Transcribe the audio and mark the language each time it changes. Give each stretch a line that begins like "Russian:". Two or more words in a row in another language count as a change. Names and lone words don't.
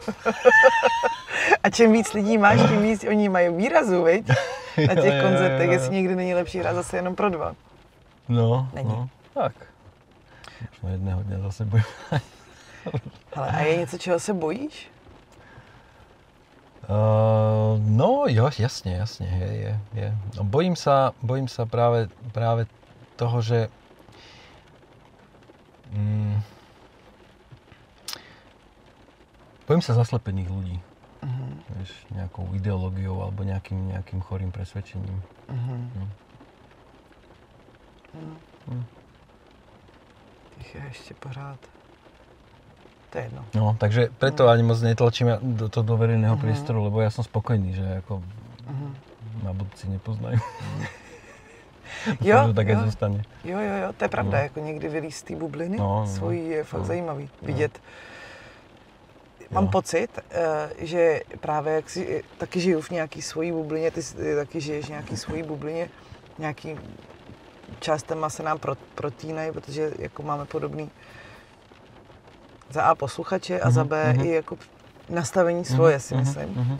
Czech: A čím víc lidí máš, tím víc oni mají výrazu, viď? Na těch koncertech, jestli někdy není lepší hrát zase jenom pro dva. No, není. No, tak. Možná jedného dne zase bojím. Hele, a je něco, čeho se bojíš?
Slovak: No jo, jasne, je. No, bojím sa práve toho, že bojím sa zaslepených ľudí. Vieš, nejakou ideológiou alebo nejakým chorým presvedčením. Tých je ešte pořád. To je jedno. No, takže preto ani moc netlačím do verejného priestoru, lebo ja som spokojný, že ako na budúci nepoznajú. Jo, tak aj zostane. Jo,
Czech: to je pravda, jako někdy vylíz z té bubliny svojí je fakt zajímavý vidět. Mám pocit, že právě jak si taky žiju v nějaký svojí bublině, ty taky žiješ v nějaký svojí bublině, nějaký částema se nám protínají, protože jako máme podobný za A posluchače a za B i jako nastavení svoje, si myslím.